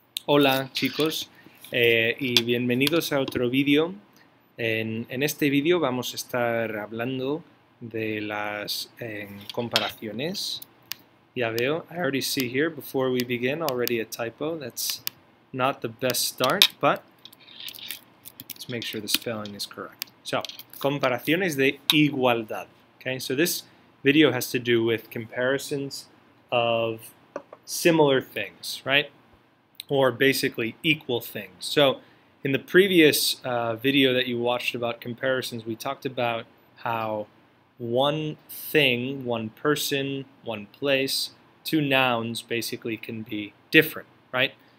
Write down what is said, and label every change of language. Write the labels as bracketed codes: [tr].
[es] Hola chicos y bienvenidos a otro vídeo. En este vídeo vamos a estar hablando de las comparaciones. Ya veo, [en] I already see here before we begin already a typo. That's not the best start, but let's make sure the spelling is correct. [es] So, comparaciones de igualdad. [en] Okay, so this video has to do with comparisons of similar things, right? Or basically equal things. So in the previous video that you watched about comparisons, we talked about how one thing, one person, one place, two nouns basically can be different, right?